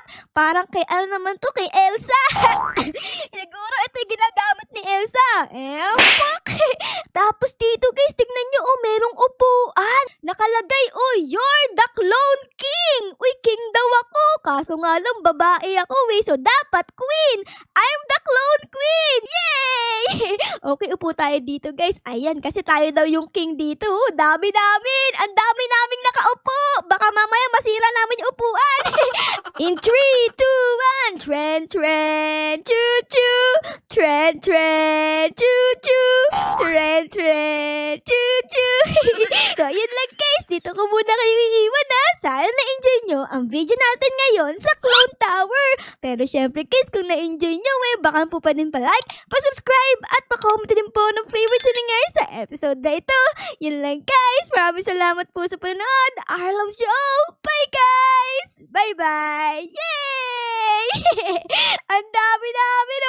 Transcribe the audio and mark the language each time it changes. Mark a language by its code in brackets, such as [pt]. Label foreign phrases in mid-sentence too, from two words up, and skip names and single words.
[tl] Parang kay naman to? Kay Elsa. Siguro ito yung ginagamit ni Elsa. Pox. Tapos dito, guys, tignan nyo, merong upuan. Nakalagay, [en] you're the Clone King. [tl] Uy, king daw ako. Kaso nga lang, babae ako, so dapat queen. [en] I'm the Clone Queen. Yay! [tl] Okay, upo tayo dito, guys. Ayan, kasi tayo daw yung king dito. Dami namin. Ang dami naming nakaupo. Baka mamaya masira namin yung upuan. In 3, 2, naman. [en] Trend, trend, choo-choo. Trend, trend, choo-choo. Trend, trend, choo-choo. [tl] So, yun lang guys. Dito ko muna kayo iiwan ha. Sana na-enjoy nyo ang video natin ngayon sa Clone Tower. Pero syempre guys, kung na-enjoy nyo, baka po pa din pa-like, pa-subscribe, at pa-comment din po ng favorite nyo guys sa episode na ito. Yun lang guys. Maraming salamat po sa panonood. [en] I love you all. Bye guys! Bye-bye! Yay! [tl] Ang dami na